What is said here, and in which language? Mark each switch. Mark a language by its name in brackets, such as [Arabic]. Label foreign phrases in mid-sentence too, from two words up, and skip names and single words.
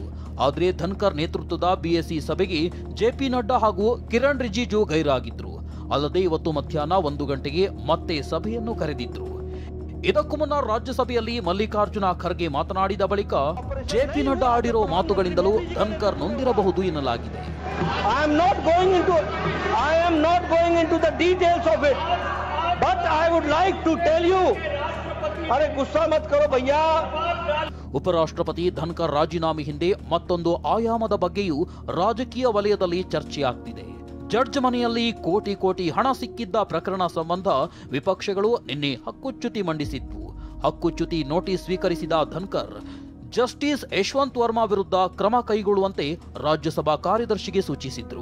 [Kannada] ಆದರೆ ಧನ್ಕರ್ ನೇತೃತ್ವದ ಬಿಎಸ್ಸಿ ಸಭೆಗೆ ಜೆಪಿ ನಡ್ಡಾ ಹಾಗೂ ಕಿರಣ್ ರಿಜಿಜು ಗೈರಾಗಿದ್ರು. ಅಲ್ಲದೆ ಇವತ್ತು ಮಧ್ಯಾಹ್ನ 1 ಗಂಟೆಗೆ ಮತ್ತೆ ಸಭೆಯನ್ನು ಕರೆದಿದ್ರು. ಇದಕ್ಕೂ ಮುನ್ನ ರಾಜ್ಯಸಭೆಯಲ್ಲಿ ಮಲ್ಲಿಕಾರ್ಜುನ ಖರ್ಗೆ ಮಾತನಾಡಿದ ಬಳಿಕ ಜೆಪಿ ನಡ್ಡಾ ಆಡಿರೋ ಮಾತುಗಳಿಂದಲೂ ಧನ್ಕರ್ ನೊಂದಿರಬಹುದು ಎನ್ನಲಾಗಿದೆ. [English] I am not going into the details of it, but I would like to tell you, [Hindi] अरे गुस्सा मत करो भैया. [Kannada] ಉಪರಾಷ್ಟ್ರಪತಿ ಧನ್ಕರ್ ರಾಜೀನಾಮೆ ಹಿಂದೆ ಮತ್ತೊಂದು ಆಯಾಮದ ಬಗ್ಗೆಯೂ ರಾಜಕೀಯ ವಲಯದಲ್ಲಿ ಚರ್ಚೆಯಾಗ್ತಿದೆ. ಜಡ್ಜ್ ಮನೆಯಲ್ಲಿ ಕೋಟಿ ಕೋಟಿ ಹಣ ಸಿಕ್ಕಿದ್ದ ಪ್ರಕರಣ ಸಂಬಂಧ ವಿಪಕ್ಷಗಳು ನಿನ್ನೆ ಹಕ್ಕುಚ್ಯುತಿ ಮಂಡಿಸಿದ್ವು. ಹಕ್ಕುಚ್ಯುತಿ ನೋಟಿಸ್ ಸ್ವೀಕರಿಸಿದ ಧನ್ಕರ್ ಜಸ್ಟಿಸ್ ಯಶವಂತ್ ವರ್ಮಾ ವಿರುದ್ಧ ಕ್ರಮ ಕೈಗೊಳ್ಳುವಂತೆ ರಾಜ್ಯಸಭಾ ಕಾರ್ಯದರ್ಶಿಗೆ ಸೂಚಿಸಿದ್ರು.